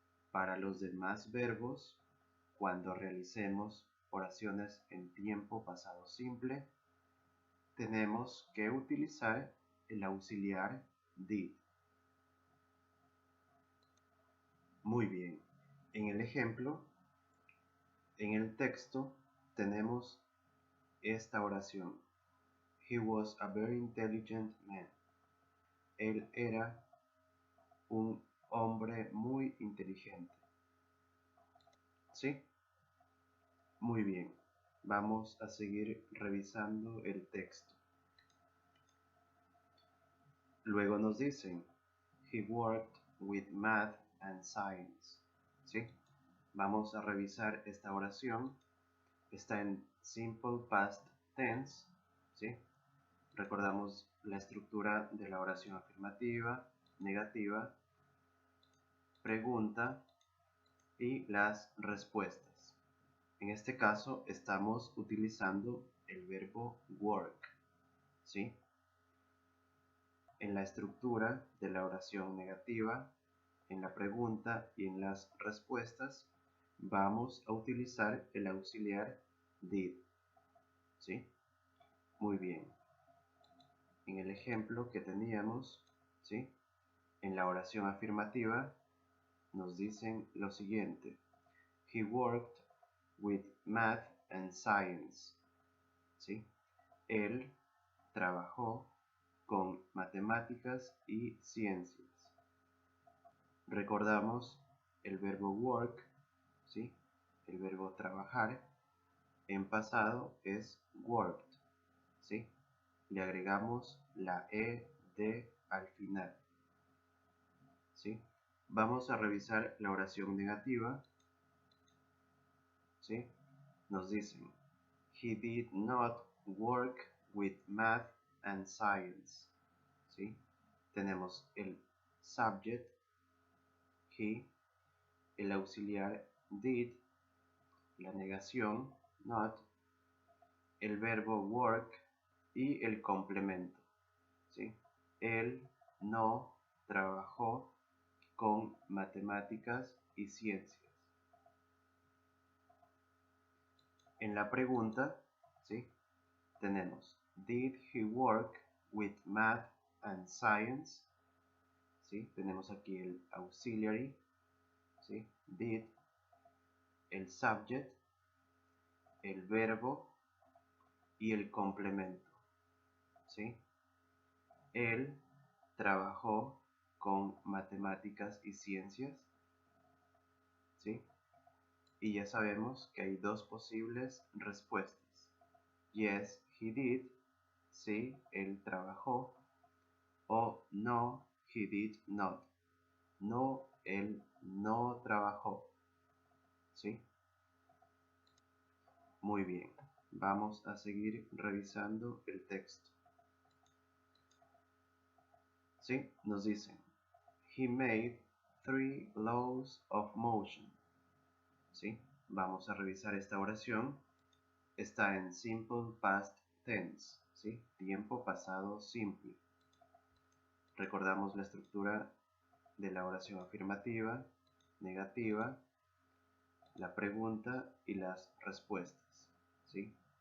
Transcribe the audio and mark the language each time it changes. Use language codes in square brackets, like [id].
[es] Para los demás verbos, cuando realicemos oraciones en tiempo pasado simple, tenemos que utilizar el auxiliar did. Muy bien. En el ejemplo, en el texto, tenemos esta oración. [en] He was a very intelligent man. [es] Él era un hombre muy inteligente. ¿Sí? Muy bien. Vamos a seguir revisando el texto. Luego nos dicen, [en] he worked with math and science. [es] ¿Sí? Vamos a revisar esta oración. Está en simple past tense. ¿Sí? Recordamos la estructura de la oración afirmativa, negativa, pregunta y las respuestas. En este caso estamos utilizando el verbo work, ¿sí? En la estructura de la oración negativa, en la pregunta y en las respuestas vamos a utilizar el auxiliar did, ¿sí? Muy bien. En el ejemplo que teníamos, ¿sí? En la oración afirmativa nos dicen lo siguiente. [en] He worked with math and science. [es] ¿Sí? Él trabajó con matemáticas y ciencias. Recordamos el verbo work, ¿sí? El verbo trabajar, en pasado es worked, ¿sí? Le agregamos la ed al final, ¿sí? Vamos a revisar la oración negativa, ¿sí? Nos dicen, [en] he did not work with math and science, ¿sí? [es] Tenemos el subject, he, el auxiliar did, la negación not, el verbo work y el complemento, ¿sí? Él no trabajó con matemáticas y ciencias. En la pregunta, ¿sí? [en] Tenemos, did he work with math and science? [es] ¿Sí? Tenemos aquí el auxiliary, ¿sí? Did, el subject, el verbo y el complemento, ¿sí? Él trabajó con matemáticas y ciencias, ¿sí? Y ya sabemos que hay dos posibles respuestas. [en] Yes, he did. [es] Sí, él trabajó. O no, [en] he did not. [es] No, él no trabajó. ¿Sí? Muy bien. Vamos a seguir revisando el texto. ¿Sí? Nos dicen, [en] he made 3 laws of motion. [es] ¿Sí? Vamos a revisar esta oración. Está en simple past tense, ¿sí? Tiempo pasado simple. Recordamos la estructura de la oración afirmativa, negativa, la pregunta y las respuestas, ¿sí?